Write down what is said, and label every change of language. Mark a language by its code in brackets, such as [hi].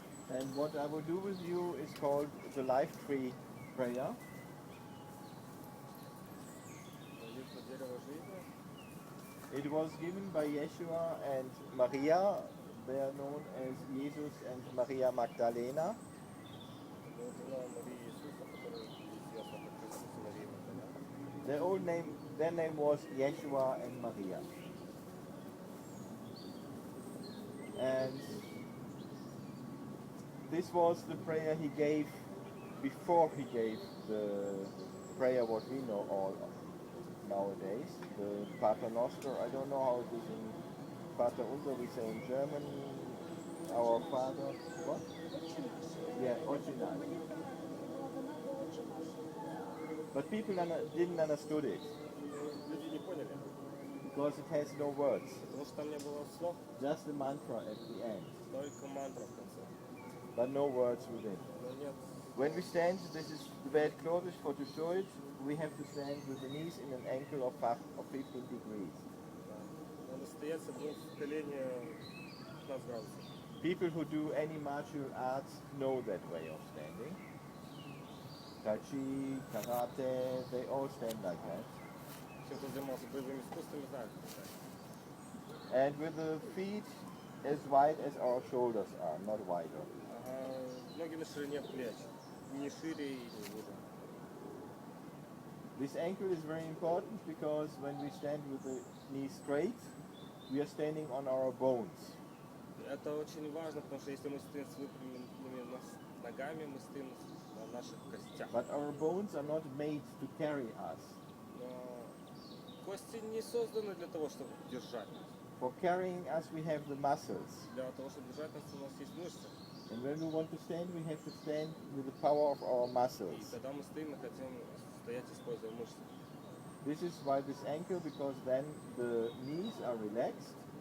[en] And what I will do with you is called the life tree prayer. [ru] Молитва дерева жизни. [en] It was given by Yeshua and Maria. They are known as Jesus and Maria Magdalena. [ru] Была дана Марии Иисуса, который известна как Иисус и Мария Магдалена. [en] Their name was Yeshua and Maria. And this was the prayer he gave before he gave the prayer what we know all nowadays, the Pater Noster. I don't know how it is in Pater Unser, we say in German, our Father, what? Yeah, original. But people didn't understood it [ru] Люди не поняли, [en] because it has no words, [ru] потому что там не было слов, [en] just a mantra at the end, [ru] только мантра в конце. [en] but no words within. [ru] Но нет. [en] When we stand, this is the bad clothes for to show it, we have to stand with the knees in an angle of 15 degrees. [ru] Да. Надо стоять, согнув колени 15 градусов. [en] People who do any martial arts know that way of standing. Tai Chi, Karate, they all stand like that. [ru] Все, кто занимался боевыми искусствами, знают, как это. [en] And with the feet as wide as our shoulders are, not wider. [ru] Ага, ноги на ширине плеч, не шире и не ниже. [en] This ankle is very important because when we stand with the knees straight, we are standing on our bones. [ru] Это очень важно, потому что если мы стоим с выпрямленными ногами, мы стоим на наших костях. [en] But our bones are not made to carry us. [ru] Но кости не созданы для того, чтобы держать нас. [en] For carrying us, we have the muscles. [ru] Для того, чтобы держать нас, у нас есть мышцы. [en] And when we want to stand, we have to stand with the power of our [ru] И [en] muscles. [ru] когда мы стоим, мы хотим стоять, используя мышцы. [en] This is why this ankle, because then the knees are relaxed.